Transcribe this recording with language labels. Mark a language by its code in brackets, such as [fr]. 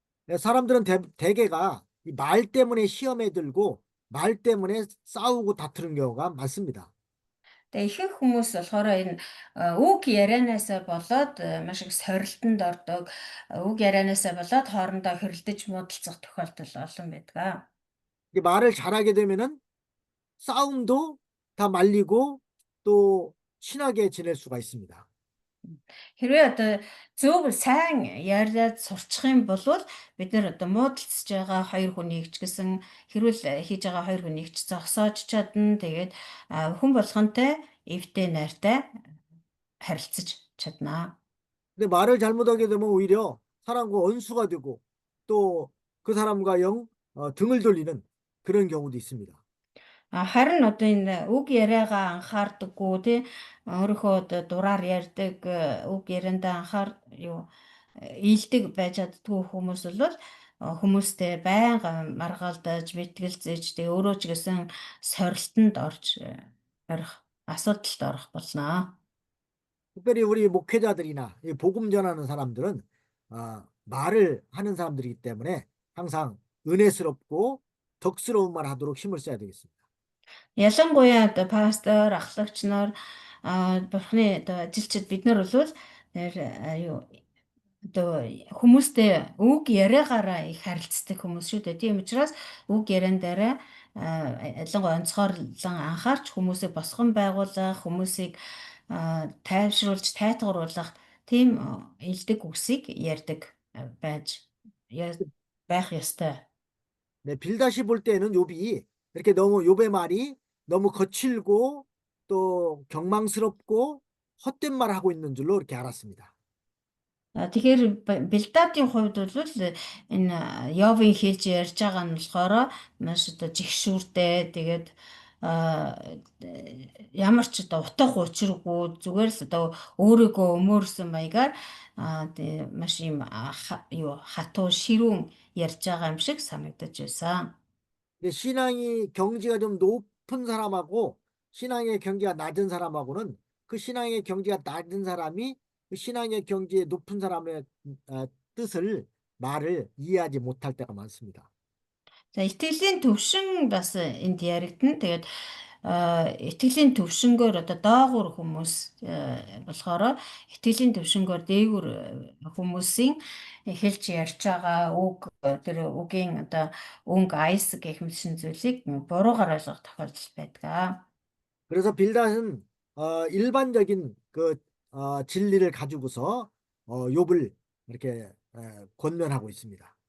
[ko] 사람들은 대개가 이 말 때문에 시험에 들고 말 때문에 싸우고 다투는 경우가 많습니다. [mn] Тэгээ ихэнх хүмүүс болохоор энэ үг ярианаасаа болоод маш их сорилтонд ордог, үг ярианаасаа болоод хоорондоо хэрэлдэж муудалцах тохиолдол олон байдаг. [ko] 이 말을 잘하게 되면은 싸움도 다 말리고 또 친하게 지낼 수가 있습니다. [mn] Хэрвээ одоо зөв сайн яриад сурчих юм бол бид нэр одоо муудалцж байгаа хоёр хүнийг ч гэсэн хэрүүл хийж байгаа хоёр хүнийг ч зогсоож чадна. Тэгээд хүн болгонтэй эвтэй найртай харилцаж чаднаа. [ko] 근데 말을 잘못하게 되면 오히려 사람과 원수가 되고 또 그 사람과 등을 돌리는 그런 경우도 있습니다. [mn] Харин одоо энэ үг яриагаа анхаардаггүй тий өөрийнхөө одоо дураар ярьдаг үг яриандаа ийдэг байж чаддгүй хүмүүс бол хүмүүстэй байнга маргаалдаж мэтгэлзэж тэгээ өөрөө ч гэсэн сорилтонд орж орох асуудалд орох болно. [ko] 특별히 우리 목회자들이나 이 복음 전하는 사람들은 말을 하는 사람들이기 때문에 항상 은혜스럽고 덕스러운 말 하도록 힘을 써야 되겠습니다. [mn] Ялангуяа одоо пастор, ахлагч нар бурхны одоо ажилчид бид нар бол юу одоо хүмүүстэй үг яриагаараа их харилцдаг хүмүүс шүү дээ. Тийм учраас үг яриан дээр ялангуяа онцгойлон анхаарч хүмүүсийг босгон байгуулах, хүмүүсийг тайвшруулж, тайтгаруулах тийм элдэг үгсийг ярьдаг байж байх ёстой. [ko] 네, 빌다시 볼 때는 욥이 이렇게 너무 욥의 말이 너무 거칠고 또 경망스럽고 헛된 말을 하고 있는 줄로 이렇게 알았습니다. [mn] Тэгэхээр Бильдадын хувьд бол энэ Йовын хийж ярьж байгаа нь болохоор маш одоо жигшүүртэй тэгээд ямар ч одоо утга учиргүй зүгээр л одоо өөрийгөө өмөөрсөн маягаар маш юм юу хатуу ширүүн ярьж байгаа юм шиг санагдаж байсан. [ko] 신앙이 경지가 좀 높은 사람하고 신앙의 경지가 낮은 사람하고는 그 신앙의 경지가 낮은 사람이 그 신앙의 경지에 높은 사람의 뜻을 말을 이해하지 못할 때가 많습니다. [mn] За итгэлийн төвшин бас энд яригдана. Тэгээд итгэлийн төвшнгөөр одоо доогуур хүмүүс болохоор итгэлийн төвшнгөөр дээгүүр хүмүүсийн хэлж ярьж байгаа үг тэр үгийн одоо өнгө айс гэх мэт зүйлийг буруугаар ойлгох тохиолдол байдаг. [ko] 그래서 빌닷은 일반적인 그 진리를 가지고서 욥을 이렇게 권면하고 있습니다.